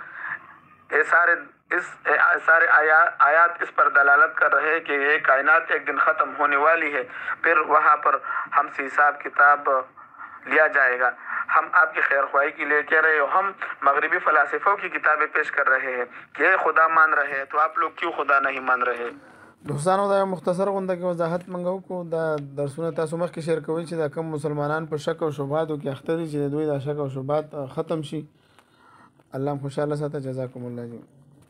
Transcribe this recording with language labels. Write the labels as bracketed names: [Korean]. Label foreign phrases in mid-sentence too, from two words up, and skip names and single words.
[Urdu] یہ سارے آیات اس پر دلالت کر رہے ہیں کہ یہ کائنات ایک دن ختم ہونے والی ہے, پھر وہاں پر ہم سے حساب کتاب لیا جائے گا. ہم آپ کی خیر خواہی کے لیے کہہ رہے ہو, ہم مغربی فلاسفوں کی کتابیں پیش کر رہے ہیں کہ یہ خدا مان رہے ہیں, تو آپ لوگ کیوں خدا نہیں مان رہے؟ [Pashto] دوستانو دا مختصر غونډه کې وضاحت منغو کو دا درسونه تاسو مخکې شیر کوئ چې دا کم مسلمانان په شک او شبهاتو کې اخته دي چې دوی دا شک او شبهات ختم شي. الله خوشاله ساته. [Arabic] جزاکم الله جميعا.